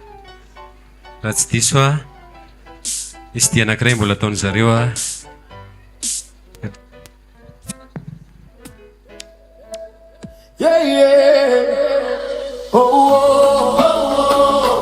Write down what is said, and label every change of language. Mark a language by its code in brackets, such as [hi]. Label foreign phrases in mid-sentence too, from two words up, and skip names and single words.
[mg] raha tsy diso a misy dia anankiray mbola ataony zareo a [en] yeah, yeah. Oh, oh, oh, oh.